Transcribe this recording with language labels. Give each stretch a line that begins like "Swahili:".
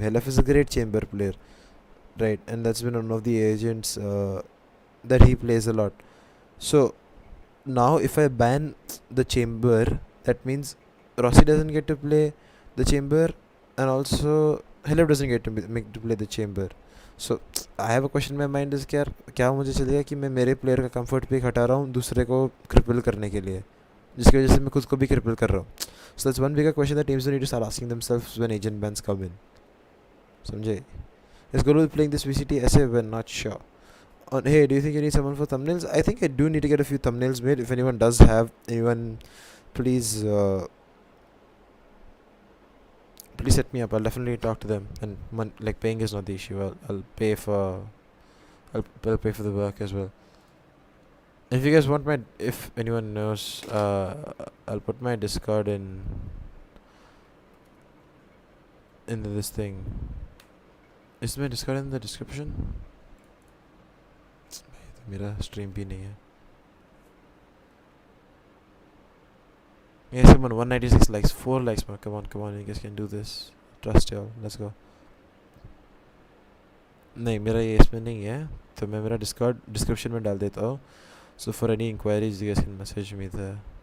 English: Helef is a great chamber player, right, and that's been one of the agents that he plays a lot. So now if I ban the chamber, that means Rossi doesn't get to play the chamber, and also Helef doesn't get to play the chamber. So I have a question in my mind is
Hindi: क्या मुझे चलेगा कि मैं मेरे player का comfort pick हटा रहा हूँ दूसरे को क्रिपल करने के लिए, जिसकी वजह से मैं खुद को भी क्रिपल कर रहा हूँ.
English: So that's one bigger question that teams need to start asking themselves when agent bans come in.
Hindi: समझे?
English: Is Golu playing this VCT essay? We're not sure. Hey, do you think you need someone for thumbnails? I think I do need to get a few thumbnails made. If anyone does have anyone, please please set me up. I'll definitely talk to them. And like paying is not the issue. I'll pay for the work as well. If you guys want if anyone knows, I'll put my Discord in this thing. Is my Discord in the description?
Hindi: मेरा stream भी नहीं है.
English: Yes, someone 196 likes, 4 likes more. Come on, you guys can do this. Trust y'all. Let's go.
Hindi: नहीं मेरा ये इसमें नहीं है, तो मैं मेरा Discord description में डाल देता हूँ.
English: So for any inquiries, you guys can message me there.